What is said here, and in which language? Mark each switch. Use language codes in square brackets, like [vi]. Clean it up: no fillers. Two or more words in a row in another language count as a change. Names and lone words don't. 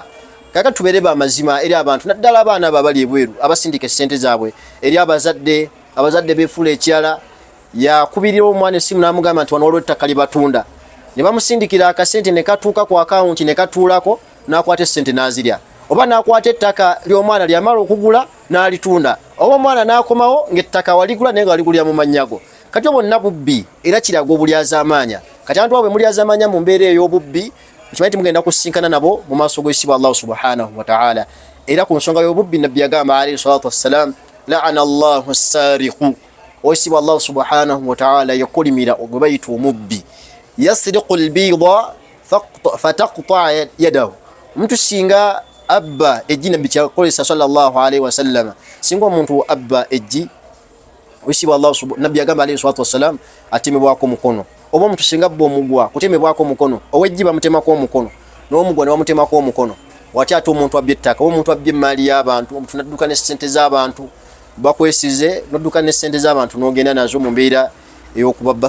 [lg] Kaka tubeere bamazima eri abantu naddala abaana babali ebweru abasindika essente zaabwe eri abazadde beefula ekyala yakubirira omwana essimu n'amugamba nti wano waliwo ettaka libatunda, ne bamusindikira akasente ne katuuka ku akawunti ne katuulako n'akwata essente n'azirya, oba n'akwata ettaka ly'omwana lyamala okugula n'alitunda, oba omwana n'akomawo ng'ettaka waligula naye nga waligulira mu mannyago. Kati bonna bubbi era kiraga obulyazaamaanya. Kati abantu bwe mulyazaamaanya mu mbeera ey'obubbi kimanyi mugenda kusinkana nabo mu maaso g'ekitiibwa [ar] الله سبحانه وتعالى. [lg] Era ku nsonga y'obubbi nabbi yagamba [ar] عليه الصلاة والسلام لعن الله السارق, [lg] oweekitiibwa [ar] الله سبحانه وتعالى [lg] yakolimira gwe bayita omubbi. [ar] يسرق البيضة فتقطع يده, [lg] omuntu singa abba ejji nabbi kyakolesa [ar] صلى الله عليه وسلم, [lg] singa omuntu abba ejji oweekitiibwa Allah nabbi yagamba [ar] عليه الصلاة والسلام [lg] atemebwako mukono. Oba omuntu singa abba omugwa kutemebwako mukono, ow'ejji bamutemako omukono n'omugwa ne bamutemako omukono. Wati ate omuntu abbye ettaka, oba omuntu abbye emmaali y'abantu, omuntu n'adduka n'essente z'abantu bakwesize n'odduka n'essente z'abantu n'ogenda nazo mu mbeera ey'okubabba.